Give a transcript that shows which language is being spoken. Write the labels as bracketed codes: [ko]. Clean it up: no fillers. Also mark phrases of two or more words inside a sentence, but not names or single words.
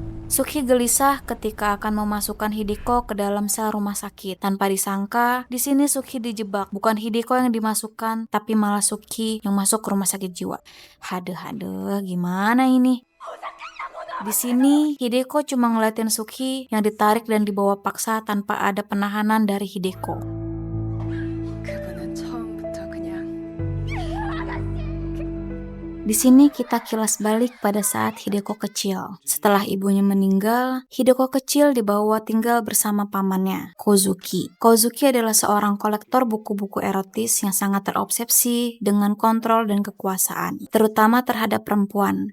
[id] Suki gelisah ketika akan memasukkan Hideko ke dalam sel rumah sakit. Tanpa disangka, di sini Suki dijebak. Bukan Hideko yang dimasukkan, tapi malah Suki yang masuk ke rumah sakit jiwa. Haduh, gimana ini? Di sini, Hideko cuma ngeliatin Suki yang ditarik dan dibawa paksa tanpa ada penahanan dari Hideko. [ko] 그분은 처음부터 그냥 [id] Di sini kita kilas balik pada saat Hideko kecil. Setelah ibunya meninggal, Hideko kecil dibawa tinggal bersama pamannya, Kozuki. Kozuki adalah seorang kolektor buku-buku erotis yang sangat terobsesi dengan kontrol dan kekuasaan, terutama terhadap perempuan.